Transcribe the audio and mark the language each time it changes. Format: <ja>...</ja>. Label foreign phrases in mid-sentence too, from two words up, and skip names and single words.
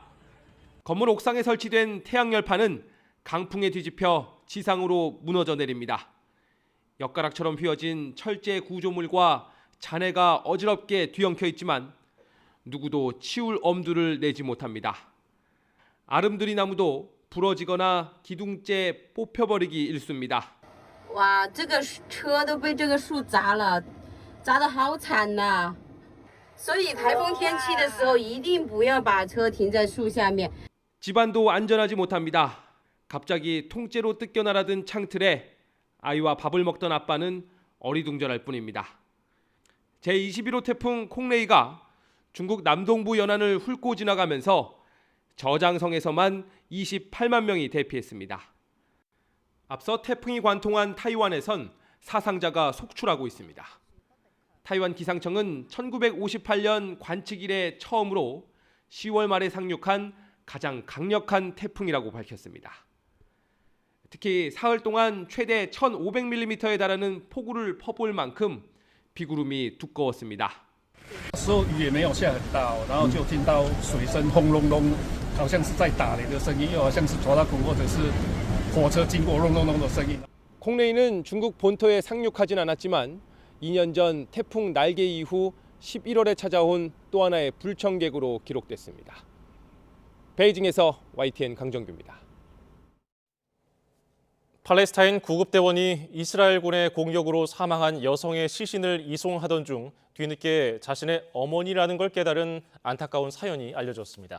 <ko>건물 옥상에 설치된 태양열판은 강풍에 뒤집혀 지상으로 무너져 내립니다. 엿가락처럼 휘어진 철제 구조물과 잔해가 어지럽게 뒤엉켜 있지만 누구도 치울 엄두를 내지 못합니다. 아름드리 나무도 부러지거나 기둥째 뽑혀버리기 일쑤입니다.</ko> <zh>哇，这个车都被这个树砸了，砸得好惨呐！所以台风天气的时候，一定不要把车停在树下面。</zh> <ko>집안도 안전하지 못합니다. 갑자기 통째로 뜯겨 날아든 창틀에 아이와 밥을 먹던 아빠는 어리둥절할 뿐입니다. 제21호 태풍 콩레이가 중국 남동부 연안을 훑고 지나가면서 저장성에서만 28만 명이 대피했습니다. 앞서 태풍이 관통한 타이완에선 사상자가 속출하고 있습니다. 타이완 기상청은 1958년 관측 이래 처음으로 10월 말에 상륙한 가장 강력한 태풍이라고 밝혔습니다. 특히 사흘 동안 최대 1,500mm에 달하는 폭우를 퍼부을 만큼 비구름이 두꺼웠습니다.</ko> <zh>雨也没有下很大，然后就听到水声轰隆隆，好像是在打雷的声音，又好像是拖拉机或者是火车经过隆隆隆的声音。</zh> <ko>콩레이는 중국 본토에 상륙하진 않았지만 2년 전 태풍 날개 이후 11월에 찾아온 또 하나의 불청객으로 기록됐습니다. 베이징에서 YTN 강정규입니다. 팔레스타인 구급대원이 이스라엘군의 공격으로 사망한 여성의 시신을 이송하던 중 뒤늦게 자신의 어머니라는 걸 깨달은 안타까운 사연이 알려졌습니다.</ko>